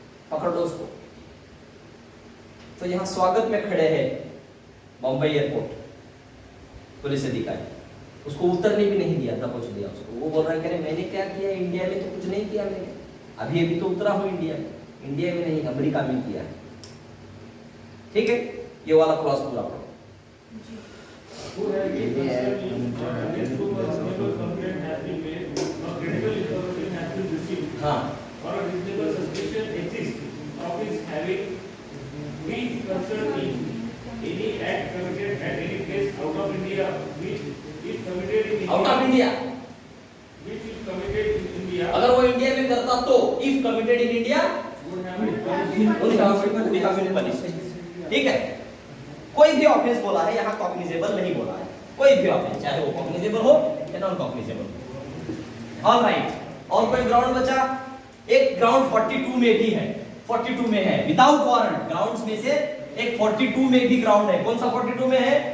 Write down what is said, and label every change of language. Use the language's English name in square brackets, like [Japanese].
[Hindi] पकड़ लो उसको। तो यहाँ स्वागत में खड़े हैं बॉम्बे एयरपोर्ट पुलिस अधिकारी, उसको उतरने भी नहीं दिया, दबोच दिया उसको। वो बोल रहा है कह रहे मैंने क्या किया इंडिया में, तो कुछ नहीं किया मैंने, अभी अभी तो उतरा हूँ इंडिया में। इंडिया में नहीं, अमेरिका में किया है। ठीक है, ये वाला क्लॉज पूरा पढ़ो। [English] Who has been concerned against whom a reasonable complaint has been made, or critical information has been received, [Hindi] हाँ, [English] or a reasonable suspicion exists of his having been concerned in any act committed at any place out of India, which is committed in out of India, which is committed in India, [Hindi] अगर वो India में करता तो [English] If committed in India would have been punished. [Hindi] ठीक है, कोई भी offence बोला है, यहाँ कॉग्निजेबल नहीं बोला है। कोई भी ऑफेंस, चाहे वो कॉग्निजेबल हो या नॉन कॉग्निजेबल। ऑल राइट, और कोई ग्राउंड बचा? एक ग्राउंड 42 में भी है, 42 में है विदाउट वारंट। ग्राउंड्स में से एक 42 में भी ग्राउंड है। कौन सा 42 में है?